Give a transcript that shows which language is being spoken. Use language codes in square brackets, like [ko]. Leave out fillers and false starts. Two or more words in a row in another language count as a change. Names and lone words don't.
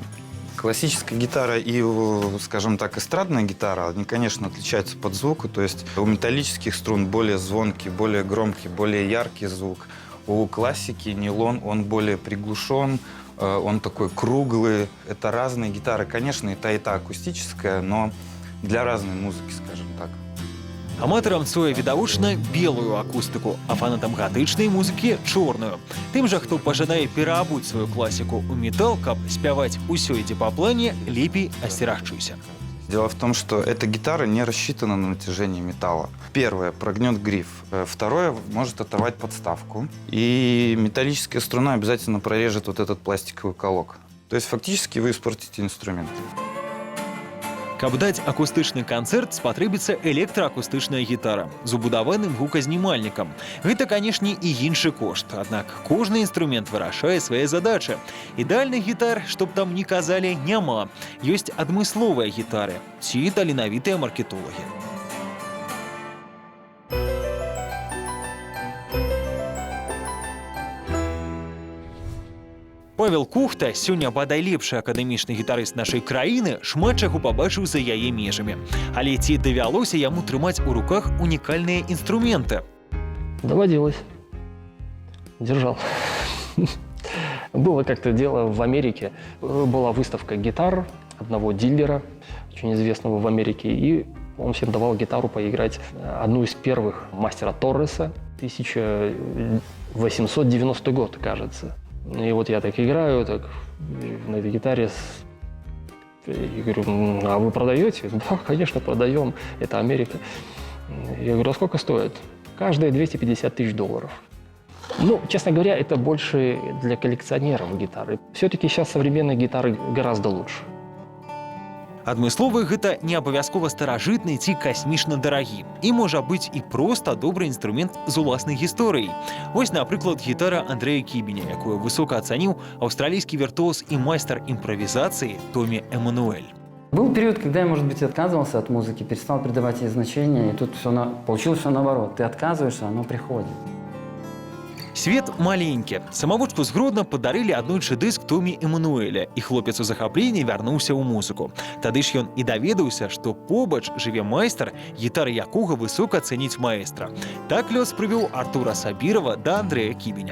[ru] Классическая гитара и, скажем так, эстрадная гитара, они, конечно, отличаются под звуку. То есть у металлических струн более звонкий, более громкий, более яркий звук. У классики нейлон, он более приглушен, он такой круглый. Это разные гитары. Конечно, и та акустическая, но для разной музыки, скажем так. [be] Аматарам Цоя відавочна белую акустыку, а фанатам гатычнай музыкі чорную. Тым жа, хто пажадае пераабуць сваю класіку ў метал, каб спяваць «Усё ідзе па плане», лепей асцерагчыся. [ru] Дело в том, что эта гитара не рассчитана на натяжение металла. Первое, прогнет гриф. Второе, может оторвать подставку. И металлическая струна обязательно прорежет вот этот пластиковый колок. То есть фактически вы испортите инструмент. [be] Каб даць акустычны канцэрт, спатрэбіцца электраакустычная гітара з убудаваным гуказнімальнікам. Гэта, канешне, і іншы кошт. Аднак кожны інструмент вырашае свае задачы. Ідэальных гітар, чтоб там ні казалі, няма. Ёсць адмысловыя гітары ці таленавітыя маркетолагі. Павел Кухта, сёння бадай лепшы акадэмічны гітарыст нашай краіны, шмат чаго пабачыў за яе межамі. Але ці давялося яму трымаць у руках унікальныя інструменты? [ru] Доводилось. Держал. Было как-то дело в Америке. Была выставка гитар одного дилера, очень известного в Америке, и он всем давал гитару поиграть. Одну из первых мастера Торреса, 1890 год, кажется. И вот я так играю, так на этой гитаре. И говорю, а вы продаете? Да, конечно, продаем. Это Америка. Я говорю, а сколько стоит? Каждая $250 тысяч. Ну, честно говоря, это больше для коллекционеров гитары. Все-таки сейчас современные гитары гораздо лучше. [be] Адмысловы гэта не абавязкова старажытны ці касмічна дарагі. І можа быць і проста добры інструмент з уласнай гісторыяй. Вось, напрыклад, гітара Андрэя Кібеня, якую высока ацаніў аўстралійскі віртуоз і майстар імправізацыі Томі Эммануэль. [ru] Был период, когда я, может быть, отказывался от музыки, перестал придавать ей значение, и тут получилось все наоборот. Ты отказываешься, оно приходит. [be] Свет маленькі. Самавучку з Гродна падарылі аднойчы дыск Томі Эммануэля, і хлопец у захапленні вярнуўся ў музыку. Тады ж ён і даведаўся, што побач жыве майстар, гітары якога высока цэніць маэстра. Так лёс прывёў Артура Сабірова да Андрэя Кібеня.